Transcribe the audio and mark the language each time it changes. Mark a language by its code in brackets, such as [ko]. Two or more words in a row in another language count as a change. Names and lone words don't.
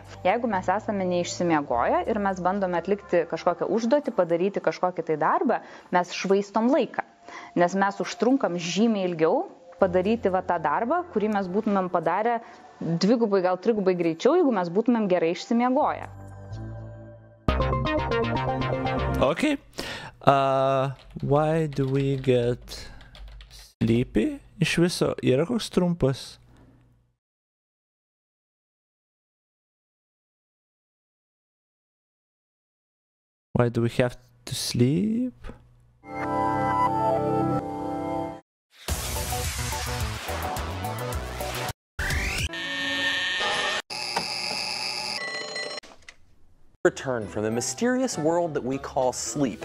[lt] Jeigu mes esame neišsimiegoję ir mes bandome atlikti kažkokią užduotį, padaryti kažkokį tai darbą, mes švaistom laiką. Nes mes užtrunkam žymiai ilgiau padaryti tą darbą, kurį mes būtumėm padarę 2, gal 3 greičiau, jeigu mes būtumėm gerai išsimiegoję. [en] Okay. Why do we get sleepy? [lt] Iš viso yra koks trumpas? [en] Why do we have to sleep? Return from the mysterious world that we call sleep.